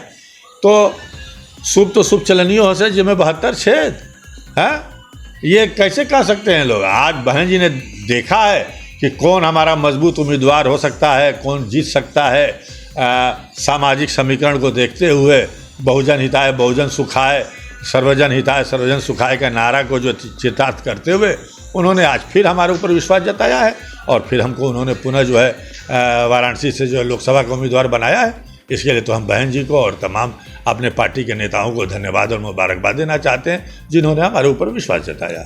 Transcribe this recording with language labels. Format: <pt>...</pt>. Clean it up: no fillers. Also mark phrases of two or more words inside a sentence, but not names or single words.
<hi>तो शुभ चलनियों हो से जिसमें 72 छेद है, ये कैसे कह सकते हैं लोग? आज बहन जी ने देखा है कि कौन हमारा मजबूत उम्मीदवार हो सकता है, कौन जीत सकता है। सामाजिक समीकरण को देखते हुए</hi> <sa>बहुजन हिताय बहुजन सुखाय, सर्वजन हिताय सर्वजन सुखाय</sa> <hi>का नारा को जो चितार्थ करते हुए उन्होंने आज फिर हमारे ऊपर विश्वास जताया है और फिर हमको उन्होंने पुनः जो है वाराणसी से जो है लोकसभा का उम्मीदवार बनाया है। इसके लिए तो हम बहन जी को और तमाम अपने पार्टी के नेताओं को धन्यवाद और मुबारकबाद देना चाहते हैं जिन्होंने हमारे ऊपर विश्वास जताया।</hi>